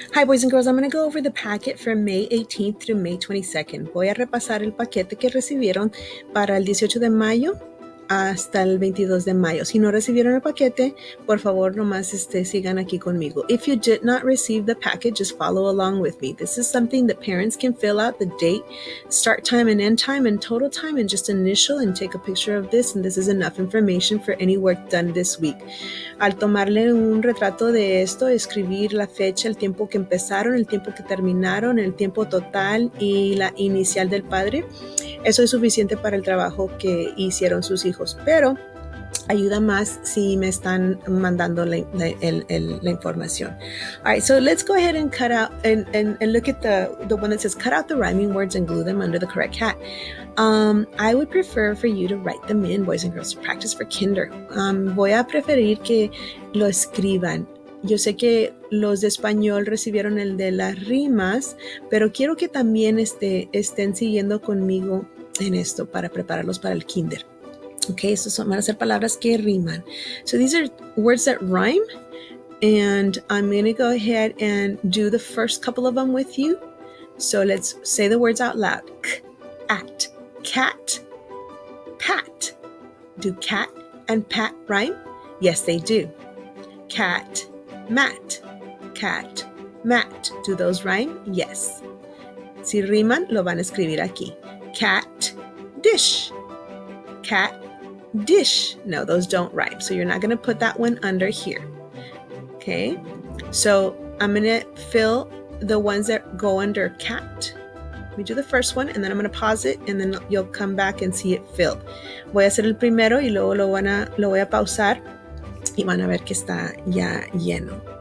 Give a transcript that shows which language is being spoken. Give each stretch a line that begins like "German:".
English: Hi boys and girls, I'm going to go over the packet from May 18th through May 22nd.
Spanish: Voy a repasar el paquete que recibieron para el 18 de mayo hasta el 22 de mayo. Si no recibieron el paquete, por favor nomás sigan aquí conmigo.
English: If you did not receive the packet, just follow along with me. This is something that parents can fill out: the date, start time and end time, and total time, and just initial, and take a picture of this, and this is enough information for any work done this week.
Spanish: Al tomarle un retrato de esto, escribir la fecha, el tiempo que empezaron, el tiempo que terminaron, el tiempo total y la inicial del padre. Eso es suficiente para el trabajo que hicieron sus hijos, pero ayuda más si me están mandando la información.
English: All right, so let's go ahead and cut out and look at the one that says cut out the rhyming words and glue them under the correct hat. I would prefer for you to write them in, boys and girls, to practice for kinder.
Spanish: Voy a preferir que lo escriban. Yo sé que los de español recibieron el de las rimas, pero quiero que también estén siguiendo conmigo en esto para prepararlos para el kinder. Okay, so van a ser palabras que riman.
English: So these are words that rhyme, and I'm going to go ahead and do the first couple of them with you. So let's say the words out loud. At, cat, pat. Do cat and pat rhyme? Yes, they do. Cat, mat, cat, mat. Do those rhyme? Yes.
Spanish: Si riman, lo van a escribir aquí.
English: Cat, dish. Cat, dish. No, those don't rhyme. So you're not going to put that one under here. Okay. So I'm going to fill the ones that go under cat. Let me do the first one, and then I'm going to pause it, and then you'll come back and see it filled.
Spanish: Voy a hacer el primero y luego lo voy a pausar y van a ver que está ya lleno.